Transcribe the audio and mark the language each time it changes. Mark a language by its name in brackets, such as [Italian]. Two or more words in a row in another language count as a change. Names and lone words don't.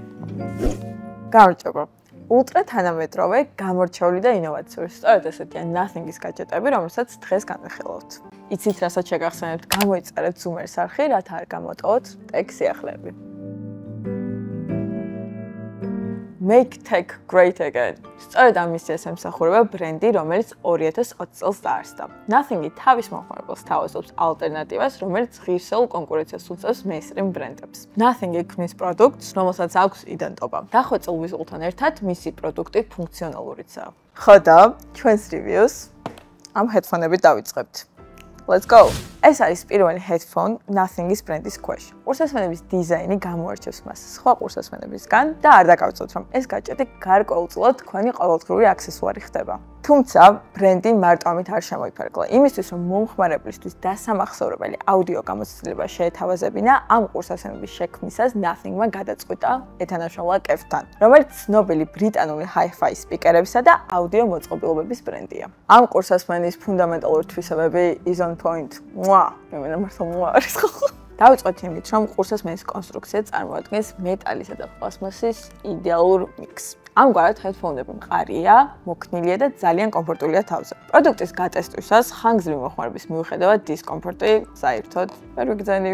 [Georgian] გამარჯობა. Ultra თანამედროვე, გამორჩეული და ინოვაციური. სწორედ ესეთია Nothing-ის гаджеტები, რომელსაც დღეს განვიხილავთ. იცით, რასაც შეგახსენებთ, გამოიწერეთ Zoom-ის არხი, რათა არ გამოტოვოთ ტექ სიახლეები. [English] Make tech great again. [Georgian] სწორედ ამ მისიას ემსახურება ბრენდი, რომელიც 2020 წელს დაარსდა. Nothing-ი თავის მომხმარებელს თავაზობს ალტერნატივას, რომელიც ღირსეულ კონკურენციას უწევს mainstream ბრენდებს. Nothing-ი ქმნის პროდუქტს, რომელსაც აქვს იდენტობა. დახვეწილ ვიზულთან ერთად მისი პროდუქტი ფუნქციონალურიცაა. ხო და ჩვენს reviews ამ headphone-ებით დავიწყებთ. [English] Let's go. [Georgian] ეს არის პირველი headphone Nothing-ის ბრენდის ქვეშ. ყურსასმენების დიზაინი გამოარჩევს მას სხვა ყურსასმენებისგან და არ დაკავწოთ, რომ ეს гаджеტი გარკვეულწილად თქვენი ყოველდღიური აქსესუარი ხდება. თუმცა ბრენდი მარტო ამით არ შემოიფარგლა. იმისთვის, რომ მომხმარებლისთვის დასამახსოვრებელი აუდიო გამოცდილება შეეთავაზებინა, ამ ყურსასმენების შექმნისას Nothing-მა გადაწყვიტა ეთანაშმოლა კეფთან, რომელიც ცნობილი ბრიტანული hi-fi სპიკერებისა და აუდიო მოწყობილობების ბრენდია. ამ ყურსასმენის ფუნდამენტალური თვისებები [English] is on point. [Georgian] მე მართლა არის ხო? დავიწყოთ იმით, რომ ყურსასმენის კონსტრუქცია წარმოადგენს მეტალისა და პლასმასის იდეალურ მიქსს. ამგვარად headphone-ები მყარია, მოქნილია და ძალიან კომფორტულია თავზე. პროდუქტის გატესტვისას ხანგრძლივი მოხმარების მიუხედავად დისკომფორტი საერთოდ ვერ ვიგრძნივ.